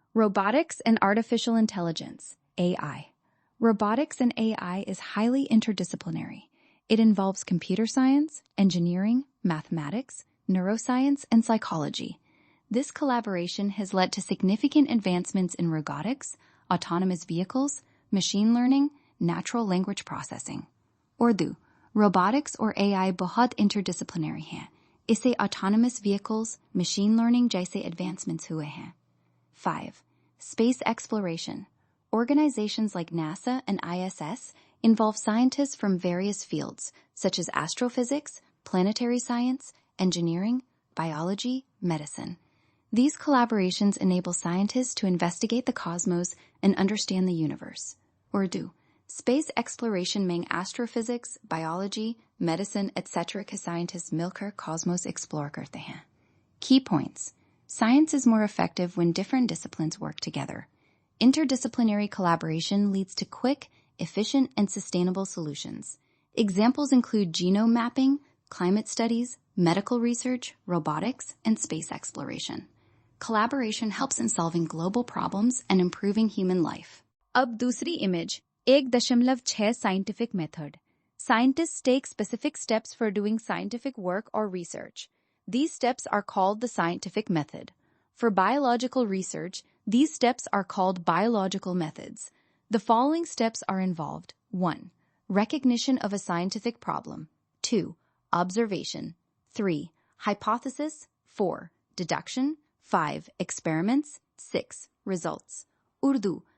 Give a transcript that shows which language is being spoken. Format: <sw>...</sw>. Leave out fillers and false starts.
<en>Robotics and Artificial Intelligence, AI. Robotics and AI is highly interdisciplinary. It involves computer science, engineering, mathematics, neuroscience, and psychology. This collaboration has led to significant advancements in robotics, autonomous vehicles, machine learning, natural language processing. Urdu.</en> <hi>Robotics और AI बहुत interdisciplinary हैं। इससे autonomous vehicles, machine learning जैसे advancements हुए हैं। 5.</hi> <en>Space exploration. Organizations like NASA and ISS involve scientists from various fields, such as astrophysics, planetary science, engineering, biology, medicine. These collaborations enable scientists to investigate the cosmos and understand the universe. Urdu. Space exploration में astrophysics, biology, medicine, etc.</en> <hi>के scientists मिलकर cosmos explore करते हैं।</hi> <en>Key points. Science is more effective when different disciplines work together. Interdisciplinary collaboration leads to quick, efficient, and sustainable solutions. Examples include genome mapping, climate studies, medical research, robotics, and space exploration. Collaboration helps in solving global problems and improving human life.</en> <hi>अब दूसरी image, 1.6 scientific method.</hi> <en>Scientists take specific steps for doing scientific work or research. These steps are called the scientific method. For biological research, these steps are called biological methods. The following steps are involved. 1. Recognition of a scientific problem. 2. Observation. 3. Hypothesis. 4. Deduction. 5. Experiments. 6. Results. Urdu.</en>